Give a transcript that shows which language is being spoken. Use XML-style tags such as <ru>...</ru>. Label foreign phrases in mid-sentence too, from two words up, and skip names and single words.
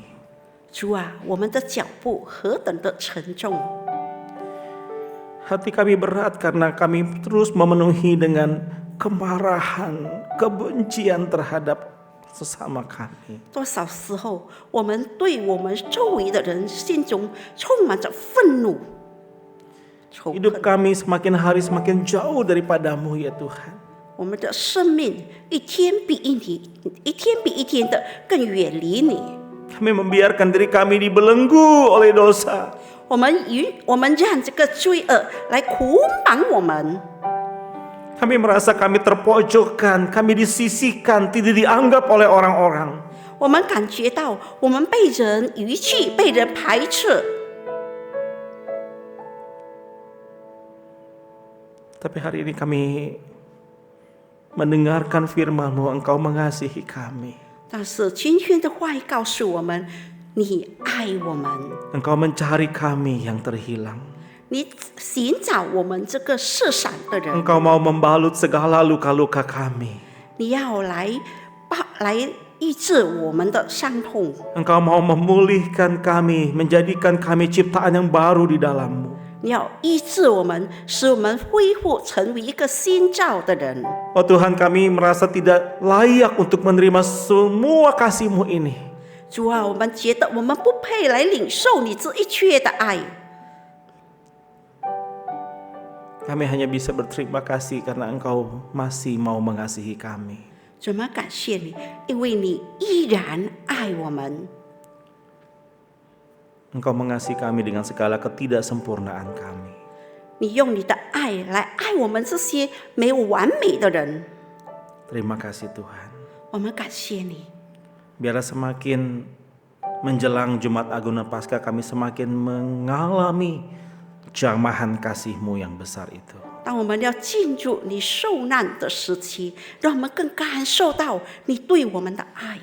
<zh>主啊，我们的脚步何等的沉重，</zh> <id>Hati kami berat karena kami terus memenuhi dengan kemarahan, kebencian terhadap sesama kami.</id> <zh>多少时候我们对我们周围的人心中充满着愤怒、仇</zh> <id>Hidup</id> <zh>恨。</zh> <id>kami semakin hari semakin jauh daripadamu ya Tuhan.</id> <zh>我们的生命一天比一天的更远离你。</zh> <id>Kami membiarkan diri kami dibelenggu oleh dosa.</id> <zh>我们让这个罪恶来捆绑我们。</zh> <id>Kami merasa kami terpojokkan, kami disisihkan, tidak dianggap oleh orang-orang.</id> <zh>我们感觉到我们被人遗弃，被人排斥。</zh> <id>Tapi hari ini kami mendengarkan firman-Mu, Engkau mengasihi kami.</id> <zh>但是今天的话语告诉我们，你爱我们，</zh> <id>Engkau mencari kami yang terhilang.</id> <zh>你寻找我们这个世上的人，</zh> <id>Engkau mau membalut segala luka-luka kami.</id> <zh>你要来医治我们的伤痛，</zh> <id>Engkau mau memulihkan kami, menjadikan kami ciptaan yang baru di dalam-Mu.</id> <zh>你要医治我们，使我们恢复成为一个新造的人。</zh> <id>Oh Tuhan, kami merasa tidak layak untuk menerima semua kasih-Mu ini.</id> <zh>主啊，我们觉得我们不配来领受你这一切的爱，</zh> <id>Kami hanya bisa berterima kasih karena Engkau masih mau mengasihi kami.</id> <zh>怎么感谢你？因为你依然爱我们，</zh> <id>Engkau mengasihi kami dengan segala ketidaksempurnaan kami.</id> <zh>你用你的爱来爱我们这些没有完美的人。</zh> <id>Terima kasih Tuhan.</id> <zh>我们感谢你，</zh> <id>Biarlah semakin menjelang Jumat Agung dan Paskah kami semakin mengalami jamahan kasih-Mu yang besar itu.</id> <zh>当我们要进入你受难的时期，让我们更感受到你对我们的爱，</zh>